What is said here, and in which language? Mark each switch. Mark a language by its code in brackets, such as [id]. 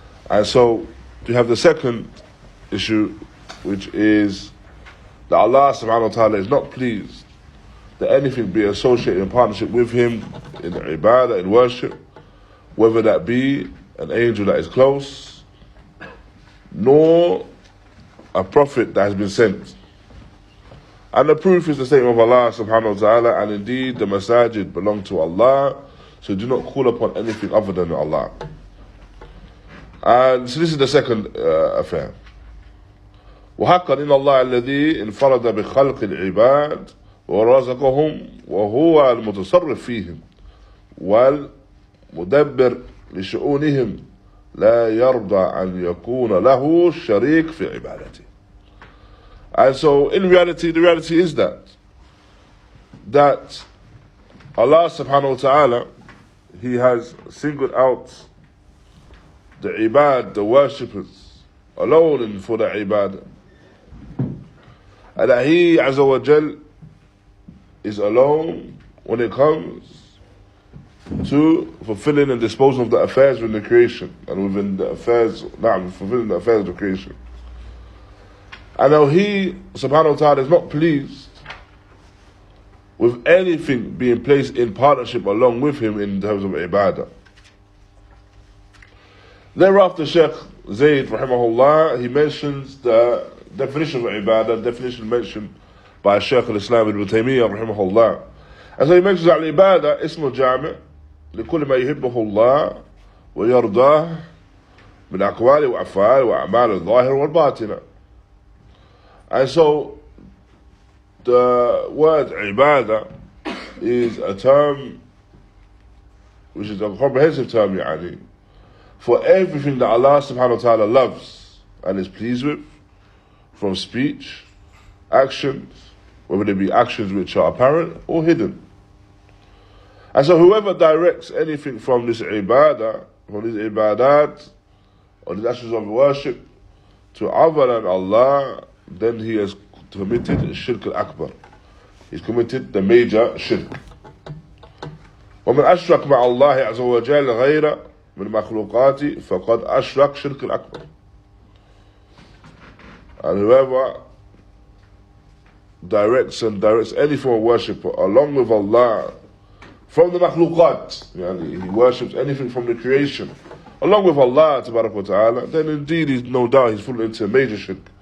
[en] And so we have the second issue, which is that Allah subhanahu wa ta'ala is not pleased that anything be associated in partnership with Him in ibadah, in worship, whether that be an angel that is close, nor a prophet that has been sent. And the proof is the statement of Allah subhanahu wa ta'ala, and indeed the masajid belong to Allah, so do not call upon anything other than Allah. And so this is the second affair. [ar] وحقا إن الله الذي انفرد بخلق العباد ورزقهم وهو المتصرف فيهم والمدبر لشؤونهم لا يرضى أن يكون له شريك في عبادته. [en] And so in reality, the reality is that Allah subhanahu wa ta'ala, He has singled out the ibad, the worshippers, alone and for the ibadah. And that He Azza wa Jal is alone when it comes to fulfilling and disposing of the affairs within the creation and within the affairs, fulfilling the affairs of the creation. And now He subhanahu wa ta'ala is not pleased with anything being placed in partnership along with Him in terms of ibadah. Thereafter, Shaykh Zayd raḥimahullāh, he mentions the definition of ibadah, definition mentioned by Shaykh al-Islām ibn Taymiyyah raḥimahullāh. And so he mentions that [ar] al-ibadah ismu jami' لكل ما يحبه الله ويرضاه من أقوال وأفعال وأعمال الظاهر والباطنة. [en] And so the word ibadah is a term which is a comprehensive term, يعني, for everything that Allah subhanahu wa ta'ala loves and is pleased with, from speech, actions, whether they be actions which are apparent or hidden. And so whoever directs anything from this ibadah, from these ibadat, or these actions of worship, to other than Allah, then he has committed shirk al-akbar. He's committed the major shirk. [ar] ومن أشرك مع الله عز وجل غير من مخلوقاته فقد أشرك شرك الأكبر. [en] And whoever directs any form of worship along with Allah from the makhluqat, he worships anything from the creation along with Allah tabarak wa ta'ala, then indeed he's no doubt he's fallen into a major shirk.